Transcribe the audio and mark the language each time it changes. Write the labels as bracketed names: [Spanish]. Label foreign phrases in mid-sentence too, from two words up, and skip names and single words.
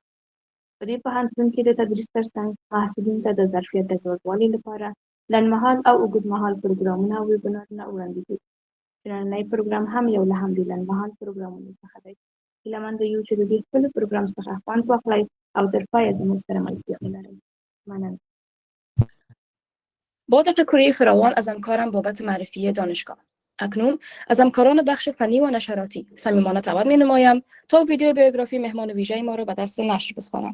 [Pashto] په دې پوهنتون کې د تدریس ترڅنګ محصلینو ته د ظرفیت د لوړوالي لپاره لنډمهال او اوږدمهال پروګرامونه او ویبینارونه وړاندې دي، چې نننی پروګرام هم یو له همدې لنډمهال پروګرامونو څخه دی. هیله یو چې د دې خپل پروګرام څخه خوند واخلئ او تر پایه زموږ سره ملګرتیا ولرئ. مننه. [Persian] با تشکر فراوان از همکارم بابت معرفی دانشگاه. اکنون از همکاران بخش فنی و نشراتی صمیمانه دعوت می‌نمایم تا ویدیو بیوگرافی مهمان ویژه ما را به دست نشر بسپارم.